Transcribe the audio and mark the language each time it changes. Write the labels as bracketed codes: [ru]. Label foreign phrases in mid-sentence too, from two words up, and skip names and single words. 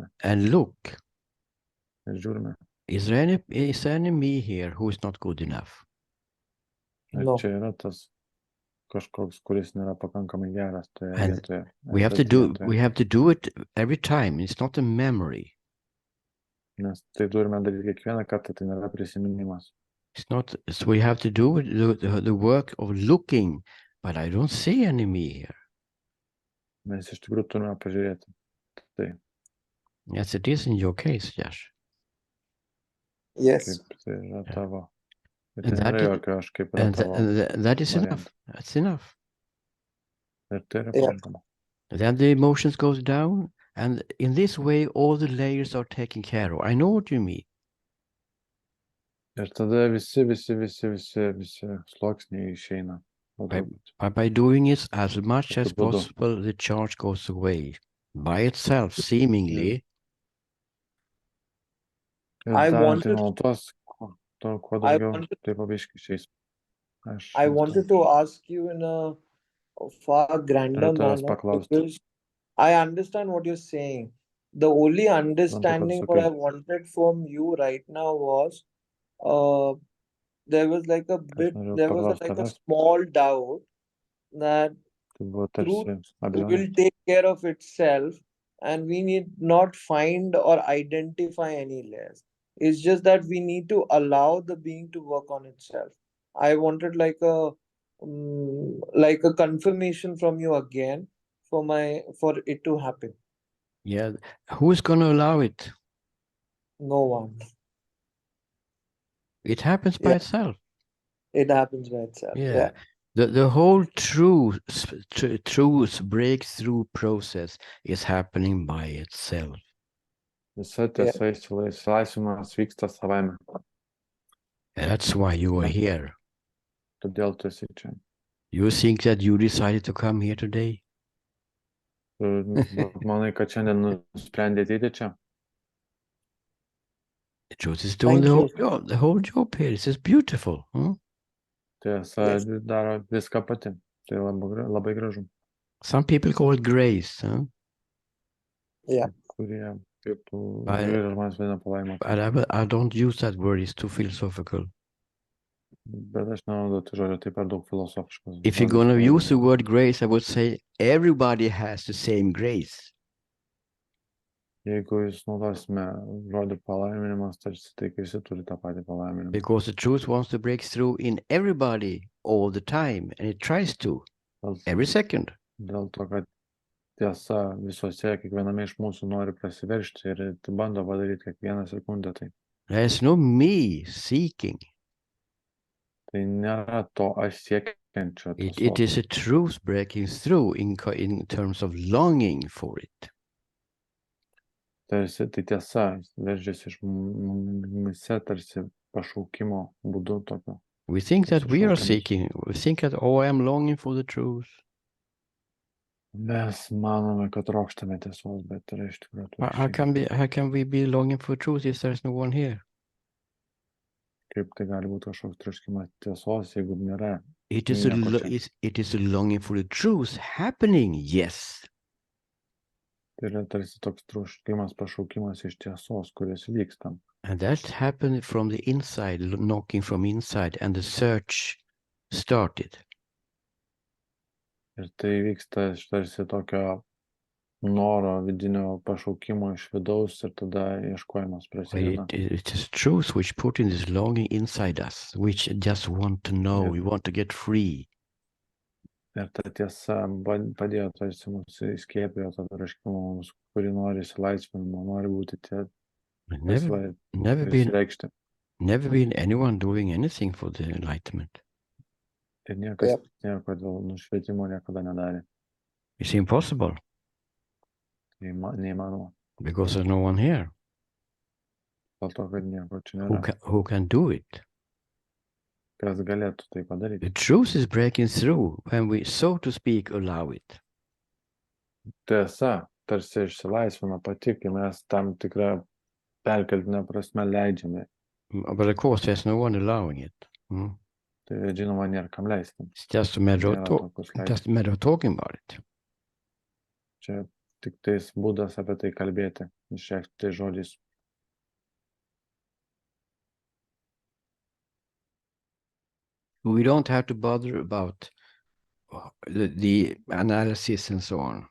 [en] and look. [lt] ir žiūrime. [en] Is there any me here who is not good enough? [lt] Ar [en] No. [lt] čia yra tas kažkoks, kuris nėra pakankamai geras toje [en] And [lt] vietoje. [en] We have to do it every time. It's not a memory. Nes tai turime daryti kiekvieną kartą, tai nėra prisiminimas. It's not. So we have to do the work of looking, but I don't see any me here. [lt] Mes iš tikrųjų turime pažiūrėti. Tai [en] Yes, it is in your case, Yash. Yes. [lt] kaip tai yra tavo. Ir [en] And [lt] tai [en] that [lt] nėra [en] is- [lt] jokio aš kaip yra [en] And, [lt] tavo. [en] that is variant. enough. That's enough. [lt] Ir tai yra [en] Yeah. [lt] pakankama. [en] Then the emotions goes down, and in this way, all the layers are taken care of. I know what you mean. [lt] Ir tada visi sluoksniai išeina. [en] But by doing it as much as [lt] Tokiu būdu. [en] possible, the charge goes away by itself, seemingly. [lt] Ir [en] I [lt] darant tai [en] wanted- [lt] nuolatos, kuo [en] I [lt] daugiau, [en] wanted- [lt] tai pabiškai išeis. [en] I wanted to ask you in a far grander [lt] Tavęs [en] manner [lt] paklausti. [en] because I understand what you're saying. The only understanding what [lt] sakai. [en] I wanted from you right now was there was like a bit, [lt] norėjau [en] there was [lt] paklaust [en] like a [lt] tavęs. [en] small doubt that [lt] Tai buvo [en] Truth [lt] tarsi abejonė. [en] will take care of itself and we need not find or identify any layers. It's just that we need to allow the being to work on itself. I wanted like a confirmation from you again for it to happen. Yeah. Who's going to allow it? No one. It happens by Yeah. itself. It happens by itself. Yeah. The whole truth breakthrough process is happening by itself. [lt] Visa tiesa išsilaisvinimas vyksta savaime. [en] And that's why you are Yeah. here. [lt] Todėl tu esi čia. [en] You think that you decided to come here today? [lt] Tu manai, kad šiandien nusprendė ateiti čia. [en] The truth is doing Thank the whole job here. This is beautiful. Hmm? [lt] Tiesa [en] Yes. [lt] daro viską pati. Tai labai gražu. [en] Some people call it grace. Huh? [lt] Kurie kaip Ai. žmonės vadina palaimą. [en] But I don't use that word. It's too philosophical. [lt] Bet aš nenaudoju žodžio taip per daug filosofiškas. [en] If you're going to use the word grace, I would say everybody has the same grace. [lt] Jeigu jūs naudosime žodį palaiminimas, tarsi tai, kai visi turi tą patį palaiminimą. [en] Because the truth wants to break through in everybody all the time, and it tries to every second. [lt] Dėl to, kad tiesa visose, kiekviename iš mūsų nori prasiveržti ir bando padaryti kiekvieną sekundę. [en] There's no me seeking. [lt] Tai nėra to aš siekiančio [en] It is a [lt] tiesos. [en] truth breaking through in terms of longing for it. [lt] Tarsi tai tiesa veržiasi iš mumise tarsi pašaukimo būdu tokio. [en] We think that we are [lt] Pasišaukimas. [en] seeking. We think that, oh, I'm longing for the truth. [lt] Mes manome, kad trokštame tiesos, bet yra iš tikrųjų atvirkščiai. [en] How can we be longing for truth if there's no one here? [lt] Kaip tai gali būti kažkoks troškimas tiesos, jeigu nėra. [en] It is it is a longing for the truth happening, yes. [lt] Tai yra tarsi toks troškimas, pašaukimas iš tiesos, kuris vyksta. [en] And that happened from the inside, knocking from inside, and the search started. [lt] Ir tai vyksta iš tarsi tokio noro vidinio pašaukimo iš vidaus ir tada ieškojimas prasideda. [en] It is truth which put in this longing inside us, which just want to know, we want to get free. [lt] Ir ta tiesa padėjo tarsi mūsų įskiepėjo tą troškimą mums, kuri nori įsilaisvinimo, nori būti laisvai reikšti. [en] Never been anyone doing anything for the enlightenment. [lt] Ir niekas nieko dėl nušvietimo niekada nedarė. [en] It's impossible. [lt] Neįmanoma. [en] Because there's no one here. [lt] Dėl to, kad nieko čia nėra. [en] Who can do it? [lt] Kas galėtų tai padaryti? [en] The truth is breaking through when we, so to speak, allow it. [lt] Tiesa, tarsi išsilaisvina pati, kai mes tam tikrą perkeltinę prasme leidžiame. [en] But of course, there's no one allowing it. [lt] Tai žinoma, nėra kam leisti. [en] It's just a matter of talking about it. [lt] Čia tik tais būdas apie tai kalbėti, išreikšti tai žodžiais. [en] We don't have to bother about the analysis and so on.